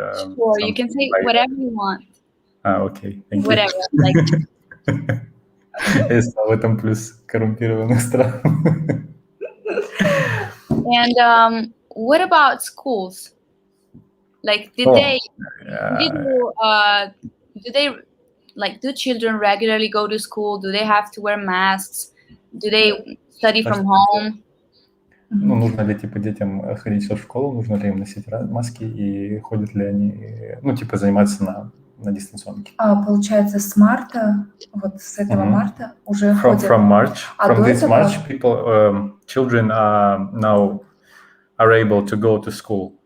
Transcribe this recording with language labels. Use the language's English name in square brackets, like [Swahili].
[English] Sure, you can say whatever you want. Okay, thank you. Whatever, like... [Russian] Есть в этом плюс коррумпированных стран. [English] And what about schools? Like, do children regularly go to school? Do they have to wear masks? Do they study from home? [Russian] Ну, нужно ли, типа, детям ходить в школу, нужно ли им носить маски, и ходят ли они, ну, типа, заниматься на дистанционке? Получается, с марта, вот с этого марта уже ходят. [English] From this March, children are now able to go to school.